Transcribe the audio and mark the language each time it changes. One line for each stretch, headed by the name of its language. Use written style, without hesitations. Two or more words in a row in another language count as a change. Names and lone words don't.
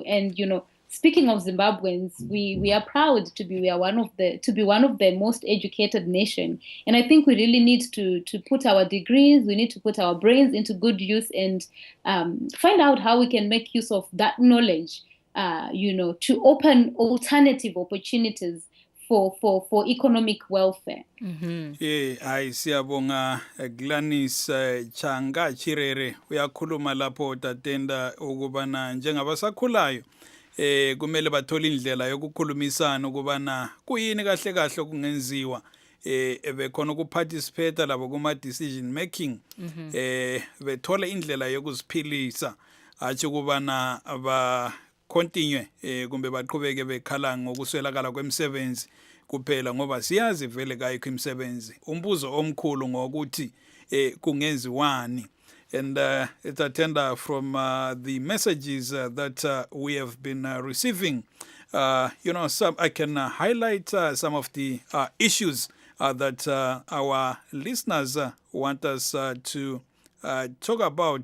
English: And, speaking of Zimbabweans, we are proud to be one of the most educated nation. And I think we really need to put our degrees, we need to put our brains into good use and find out how we can make use of that knowledge, to open alternative opportunities for economic welfare.
North Ndebele: Hayi siyabonga Gladys Changa Chirere uyakhuluma lapho tatenda ukubana njengabasakhulayo kumele bathola indlela yokukhulumisana ukubana kuyini kahle kahle okungenziwa bekhona ukuparticipate labo kuma
English: decision making
North Ndebele: bethola indlela yokuziphilisa athi ukubana ba continue kumbe baqhubeke bekhala ngokuswelakala kwemisebenzi kuphela ngoba siyazi vele kayikho imisebenzi. Umbuzo omkhulu ngokuthi kungenziwani.
English: And it's attender from the messages that we have been receiving. I can highlight some of the issues that our listeners want us to talk about.